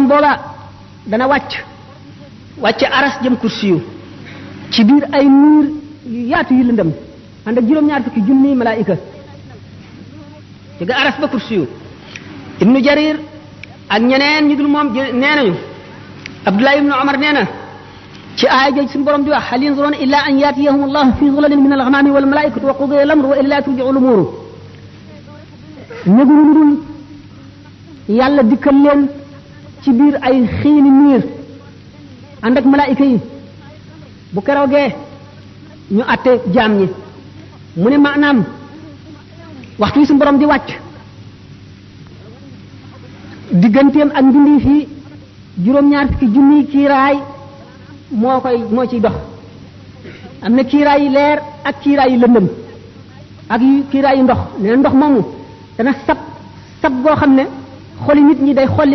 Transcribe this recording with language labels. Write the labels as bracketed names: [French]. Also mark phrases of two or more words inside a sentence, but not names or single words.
[Wolof] booba dana wàcc aras jëm kursi yu ci biir ay nuur yu yaatu yu lëndëm ànd ak juróom-ñaar fukki junni malaayika jóge aras ba kursi yu ibnu jarir ak ñeneen ñu dul moom nee nañu abdullah ibnu omar nee na ci aaya jooju suñu borom di wax [Arabic] هل ينظرون إلا أن يأتيهم الله في ظلل من الغمام والملائكة وقضي الأمر وإلى ترجع الأمور [Wolof] ñëguñu lu dul yàlla dikkal leen ci biir ay xiini niir ànd ak malaayika yi bu keroogee ñu atte jaam ñi mu ne maanaam waxtu wi suñu borom di wàcc digganteem ak mbindi fii juróom-ñaar fukki junniy kiiraay moo ciy dox am na kiiraay yi leer ak kiiraay yi lëndëm ak kiiraay yi ndox nee na ndox moomu dana sab goo xam ne xoli nit ñi day xolli ko